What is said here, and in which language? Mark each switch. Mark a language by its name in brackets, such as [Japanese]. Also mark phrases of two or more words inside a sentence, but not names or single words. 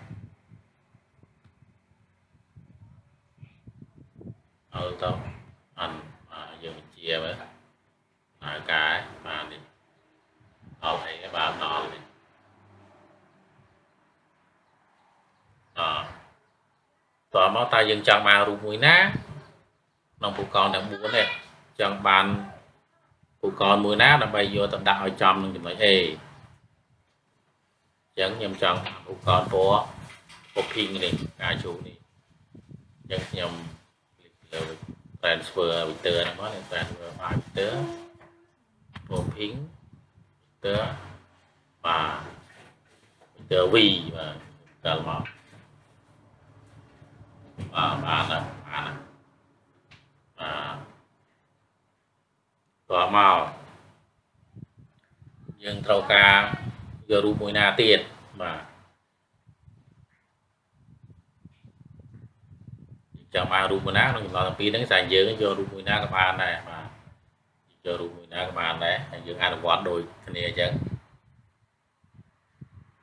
[Khmer] L ទៅ N បាទយើងបញ្ជាមើលហើយកាយបាទនេះដល់អីបាទដល់នេះតើមកតើយើងចង់បានរូបមួយណាក្នុងឧបករណ៍ទាំង4នេះចង់បានឧបករណ៍មួយណាដើម្បីយកទៅដាក់ឲ្យចំនឹងចំណុច A អញ្ចឹងខ្ញុំចង់ឧបករណ៍ពណ៌ pink នេះការជូននេះអញ្ចឹងខ្ញុំ click លើ [English] transfer vector [Khmer] ហ្នឹងមក [English] transfer by vector [Khmer] ពណ៌ [English] pink vector [Khmer] បាទ vector V បាទកាលមក បានតមកយើងត្រូវការយករូបមួយណាទៀតបាទចាំបានរូបមួយណាក្នុងចំណុចទាំងពីរហ្នឹងតែយើងយករូបមួយណាក៏បានដែរបាទយករូបមួយណាក៏បានដែរហើយយើងអនុវត្តដូចគ្នាអញ្ចឹង